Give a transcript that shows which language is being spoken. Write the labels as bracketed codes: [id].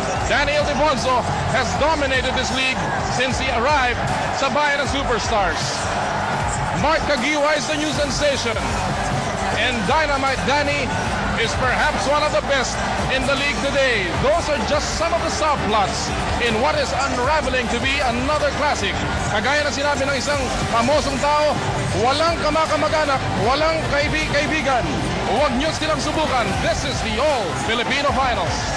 [en] Daniel Defonso has dominated this league since he arrived [tl] sa Bayan ng Superstars. [en] Mark Caguioa is the new sensation, and Dynamite Danny is perhaps one of the best in the league today. Those are just some of the subplots in what is unraveling to be another classic. [tl] Kagaya na sinabi ng isang pamosong tao, walang kamakamag-anak, walang kaibigan. Huwag niyo silang subukan. [en] This is the All-Filipino Finals.